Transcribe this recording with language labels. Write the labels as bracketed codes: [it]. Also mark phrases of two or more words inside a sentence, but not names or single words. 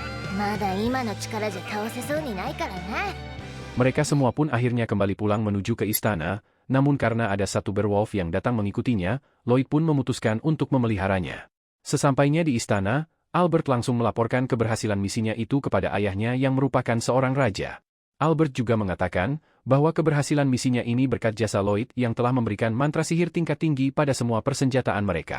[ja] まだ今の力じゃ倒せそうにないからな。 [id] Mereka semua pun akhirnya kembali pulang menuju ke istana, namun karena ada satu werewolf yang datang mengikutinya, Lloyd pun memutuskan untuk memeliharanya. Sesampainya di istana, Albert langsung melaporkan keberhasilan misinya itu kepada ayahnya yang merupakan seorang raja. Albert juga mengatakan bahwa keberhasilan misinya ini berkat jasa Lloyd yang telah memberikan mantra sihir tingkat tinggi pada semua persenjataan mereka.